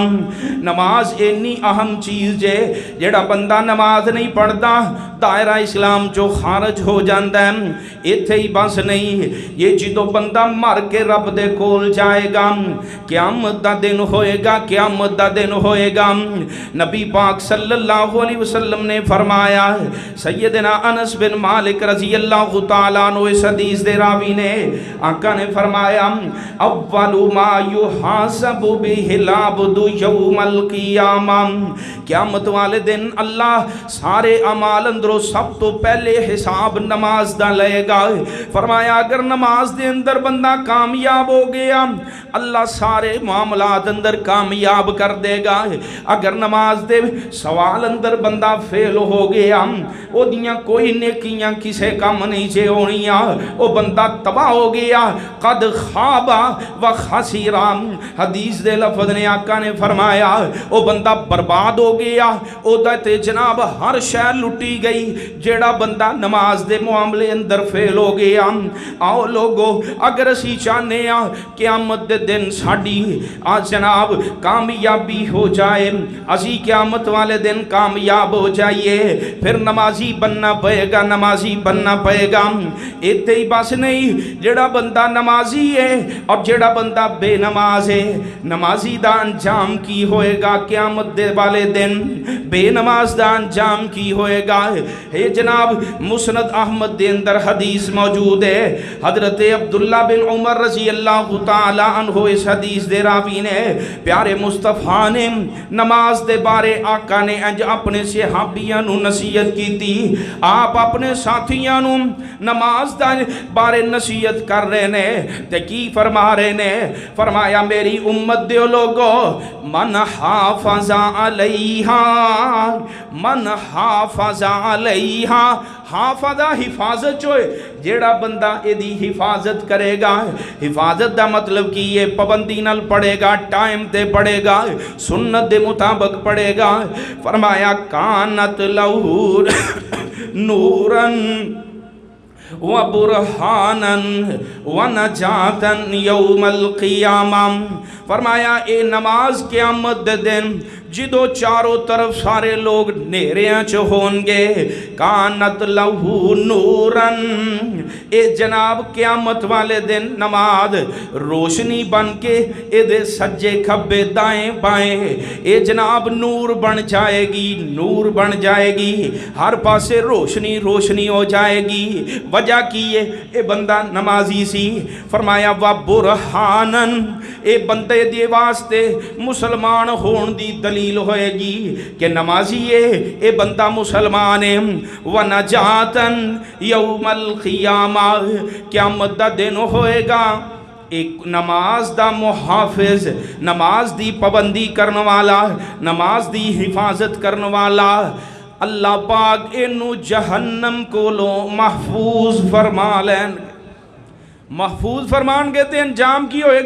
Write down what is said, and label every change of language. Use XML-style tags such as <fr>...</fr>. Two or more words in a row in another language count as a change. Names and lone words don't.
<pa>نماز اِنّی اہم چیز ہے، جیڑا بندہ نماز نہیں پڑھتا دائرہ اسلام چو خارج ہو جاتا ہے. اِتھے ہی بس نہیں، یہ جو بندہ مر کے رب دے کول جائے گا، قیامت دا دن ہووے گا، قیامت دا دن ہووے گا. نبی پاک</pa> <ar>صلى الله عليه وسلم</ar> <pa>نے فرمایا، سیدنا انس بن مالک</pa> <ar>رضي الله تعالى عنه</ar> <pa>اس حدیث دے راوی نے، آقا نے فرمایا,</pa> <ar>أول ما يحاسب به العبد يوم القيامة,</ar> <pa>قیامت والے دن اللہ سارے اعمال اندروں سب توں پہلے حساب نماز دا لے گا. فرمایا اگر نماز دے اندر بندہ کامیاب ہو گیا اللہ سارے معاملات اندر کامیاب کر دے گا. اگر نماز دے سوال اندر بندہ فیل ہو گیا اوہدیاں کوئی نیکیاں کسے کم نہیں سے ہونیاں، وہ بندہ تباہ ہو گیا.</pa> <ar>قد خاب وخسر,</ar> <pa>حدیث دے لفظ نے آقا نے فرمایا وہ بندہ برباد ہو گیا، اوہدا تے جناب ہر شے لٹی گئی جیڑا بندہ نماز دے معاملے اندر فیل ہو گیا. آؤ لوگو اگر اسی چاہتے ہیں قیامت دے دن ساڈی آج جناب کامیابی ہو جائے، اسی قیامت والے دن کامیاب ہو جائیے، فیر نمازی بننا پئے گا، نمازی بننا پئے گا. اتنے ہی بس نہیں، جیڑا بندہ نمازی ہے اور جیڑا بندہ بے نماز ہے، نمازی دا انجام کی ہووے گا قیامت دے والے دن، بے نماز دا انجام کی ہووے گا. ہے جناب مسند احمد دے اندر حدیث موجود ہے، حضرت عبداللہ بن عمر</pa> <ar>رضي الله تعالى عنه</ar> <pa>اس حدیث دے راوی نے پیارے مصطفیٰ نے نماز دے بارے آقا نے انج اپنے صحابیاں نوں نصیحت کی تھی. آپ اپنے ساتھیاں نوں نماز دا بارے نصیحت کر رہے نے تے کی فرما رہے نے، فرمایا میری امت دے لوگو</pa> <ar>من حافظ عليها، من حافظ عليها,</ar> <pa>حافظ حفاظت چوں، جیڑا بندہ ایہدی حفاظت کرے گا، حفاظت دا مطلب کی یہ پابندی نال پڑھے گا، ٹائم تے پڑھے گا، سنت دے مطابق پڑھے گا.</pa> <ar>फरमाया كانت له نورا وبرهانا ونجاة يوم القيامة.</ar> <pa>فرمایا اے نماز قیامت دے دن جدوں چاروں طرف سارے لوگ نھیریاں چ ہوں گے,</pa> <ar>كانت له نورا,</ar> <pa>اے جناب قیامت والے دن نماز روشنی بن کے ایہدے سجے کھبے دائیں بائیں اے جناب نور بن جائے گی، نور بن جائے گی، ہر پاسے روشنی روشنی ہو جائے گی. وجہ کی یہ بندہ نمازی سی. فرمایا</pa> <ar>وبرهانا,</ar> <pa>اے بندے دے واسطے مسلمان ہونے دی دلیل ہووے گی کہ نمازی ہے، اے بندہ مسلمان ہے.</pa> <ar>ونجاة يوم القيامة,</ar> <pa>قیامت دا دن ہووے گا اک نماز دا محافظ، نماز دی پابندی کرن والا، نماز دی حفاظت کرن والا، اللہ پاک اینوں جہنم کولوں محفوظ فرما لین، محفوظ فرمان کے تے انجام کی ہووے گا.</pa>